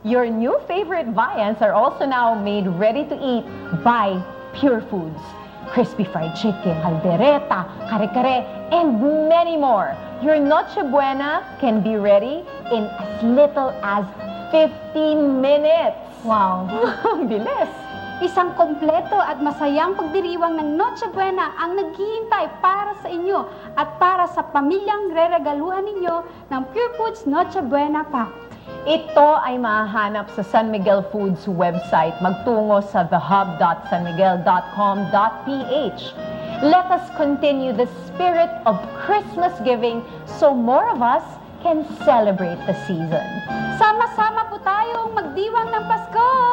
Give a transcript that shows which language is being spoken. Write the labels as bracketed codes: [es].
[en] Your new favorite viands are also now made ready to eat by Pure Foods. Crispy fried chicken, caldereta, kare-kare, and many more. Your Noche Buena can be ready in as little as 15 minutes. Wow! [tl] Bilis! Isang kompleto at masayang pagdiriwang ng Noche Buena ang naghihintay para sa inyo at para sa pamilyang reregaluhan ninyo ng Pure Foods Noche Buena Pack. Ito ay mahahanap sa San Miguel Foods website. Magtungo sa thehub.sanmiguel.com.ph. [en] Let us continue the spirit of Christmas giving so more of us can celebrate the season. [tl] Sama-sama po tayong magdiwang ng Pasko!